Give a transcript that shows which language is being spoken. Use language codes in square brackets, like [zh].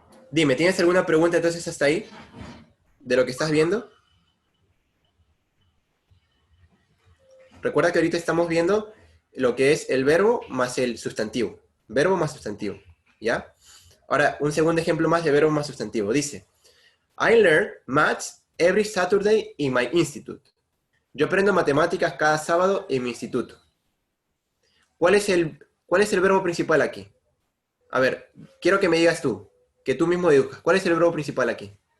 [es] Dime, ¿tienes alguna pregunta entonces hasta ahí? ¿De lo que estás viendo? Recuerda que ahorita estamos viendo lo que es el verbo más el sustantivo. Verbo más sustantivo. ¿Ya? Ahora, un segundo ejemplo más de verbo más sustantivo. Dice, [en] I learn maths every Saturday in my institute. [es] Yo aprendo matemáticas cada sábado en mi instituto. ¿Cuál es el verbo principal aquí? A ver, quiero que me digas tú, que tú mismo deduzcas. ¿Cuál es el verbo principal aquí?